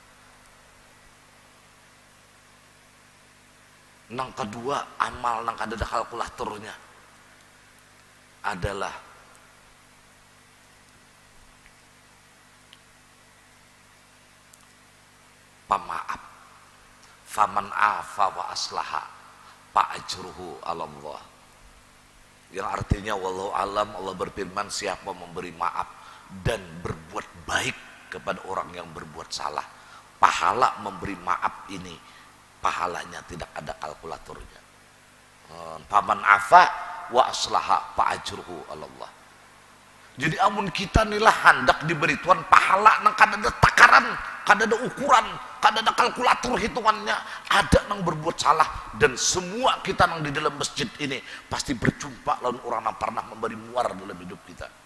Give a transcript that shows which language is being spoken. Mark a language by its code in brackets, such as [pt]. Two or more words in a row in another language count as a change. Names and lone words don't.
[bjn] Nang kedua amal nang ada kalkulatornya adalah pemaaf. [ar] Faman afa wa aslaha fa ajruhu 'ala Allah. [id] Yang artinya [ar] wallahu alam, [id] Allah berfirman siapa memberi maaf dan berbuat baik kepada orang yang berbuat salah, pahala memberi maaf ini pahalanya tidak ada kalkulatornya. [ar] Faman afa wa aslaha fa ajruhu 'ala Allah. [bjn] Jadi amun kita nilah hendak diberi Tuhan pahala nang kada ada takaran, kada ada ukuran, kada ada kalkulator hitungannya. Ada nang berbuat salah dan semua kita nang di dalam masjid ini pasti berjumpa lawan orang yang pernah memberi muar dalam hidup kita.